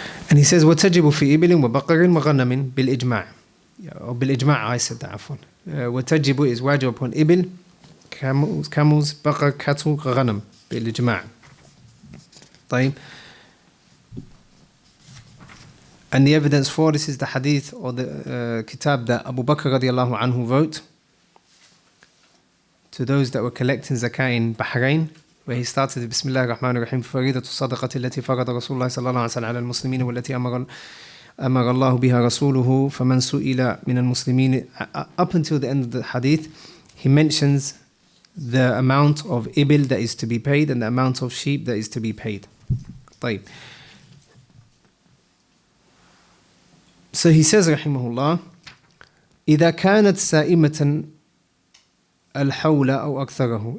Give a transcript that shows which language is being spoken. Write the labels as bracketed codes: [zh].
[en] And he says [ar] وتجب في إبل وبقر وغنم بالإجماع. [en] Or بالإجماع, I said that, عفوا. وتجب is wajib upon ibil, camels, baqar, cattle, [ar] غنم بالإجماع. طيب. [en] And the evidence for this is the hadith or the kitab that Abu Bakr radiallahu anhu wrote to those that were collecting zakah in Bahrain, where he started with Bismillah ar-Rahman ar-Rahim, [ar] فريضة الصدقة التي فرض رسول الله صلى الله عليه وسلم على المسلمين والتي أمر الله بها رسوله فمن سئل من المسلمين. [en] Up until the end of the hadith, he mentions the amount of ibil that is to be paid and the amount of sheep that is to be paid. [ar] طيب. [en] So he says [ar] رحمه الله إذا كانت سائمة الحول أو أكثره.